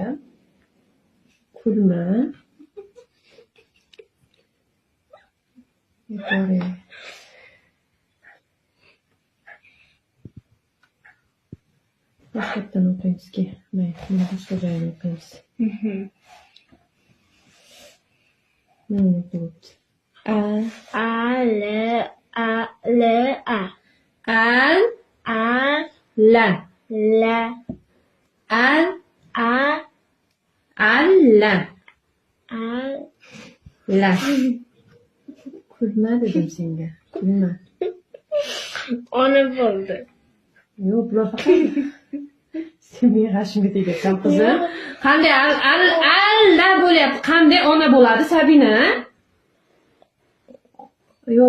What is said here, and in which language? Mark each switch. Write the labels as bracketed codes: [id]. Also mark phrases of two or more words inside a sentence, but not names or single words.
[uz] Kulma. Yuqori. Boshqatdan o'qiymiz-ki. Mayli, boshqa joydan o'qiymiz. Mana o'qiyapti. A-L-A. Al-la. Al-la. La. Kulma dedim senga. Kulma. Ona bo'ldi. Yo'q, bular faqat sen meni g'ashimga tegasan qizim. Qanday al-la bo'lyapti? Qanday ona bo'ladi Sabina? Yo'q.